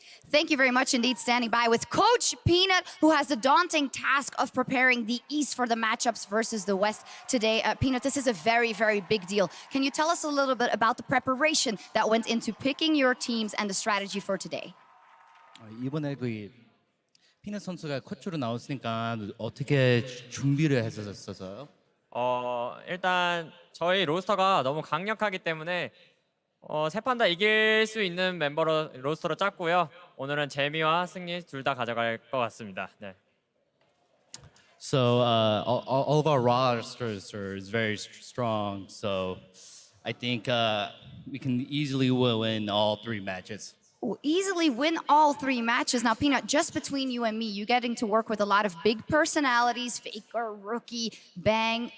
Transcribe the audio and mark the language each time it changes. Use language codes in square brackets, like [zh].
[en] Thank you very much indeed, standing by with Coach Peanut, who has the daunting task of preparing the East for the matchups versus the West today. Peanut, this is a very, very big deal. Can you tell us a little bit about the preparation that went into picking your teams and the strategy for today? [ko] 이번에 피넛 선수가 코치로 나왔으니까 어떻게 준비를 했었어요? 일단 저희 로스터가 너무 강력하기 때문에 세 판 다 이길 수 있는 멤버로 로스터로 짰고요. 오늘은 재미와 승리 둘 다 가져갈 것 같습니다. 네. [en] So all of our rosters are very strong. So I think we can easily win all 3 matches. Easily win all 3 matches. Now, Peanut, just between you and me, you're getting to work with a lot of big personalities, Faker, Rookie, Bang.